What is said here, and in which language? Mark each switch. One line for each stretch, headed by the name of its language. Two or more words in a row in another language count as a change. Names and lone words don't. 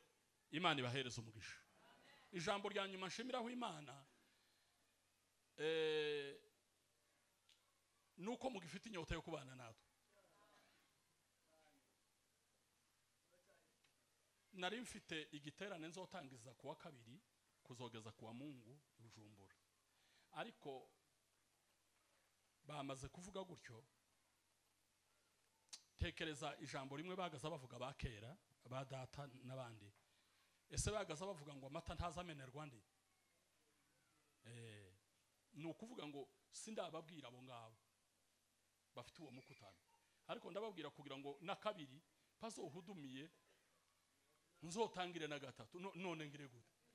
Rundi: Imana ibahereza umugisha. Ijambo rya nyuma nshimiraho Imana nuko mugifite inyota yo kubana natwe. Nari mfite igiterane nzotangiza kuwa 2 kuzogeza kuwa Mungu Bujumbura ariko bamaze kuvuga gutyo tekereza ijambo rimwe bagaza bavuga bakera badata nabandi ese bagaza bavuga ngo amata ntazamenerwa ndi nukuvuga ngo sindababwira abo ngabo bafite uwo mukutano ariko ndababwira kugira ngo na 2 pazohudumiye nzotangire na 3 none ngire gute